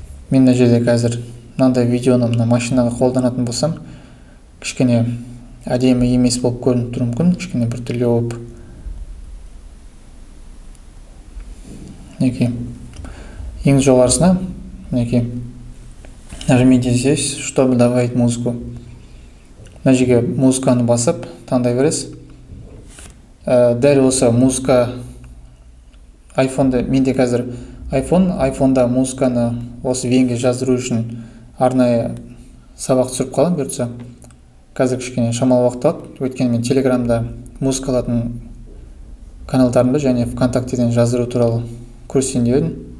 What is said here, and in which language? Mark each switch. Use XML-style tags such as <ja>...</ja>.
<kk>Мен мына жерде қазір мынандай видеоны машинаға қолданатын болсам, кішкене әдемі емес болып көрініп тұруы мүмкін, кішкене бір түрлі болып. Неке. Ең жоғарысына, неке.</kk> <ru>Нажмите здесь, чтобы добавить музыку.</ru> <kk>Мына жерге музыканы басып таңдай бересіз. Дәл осы музыка айфонда, менде қазір айфонда музыканы осы венге жаздыру үшін арнайы сабақ түсіріп қалам бұйыртса. Қазір кішкене шамалы уақыт алады, өйткені мен телеграмда музыка алатын каналдарымды және ВКонтактеден жаздыру туралы көрсетейін деп едім.</kk>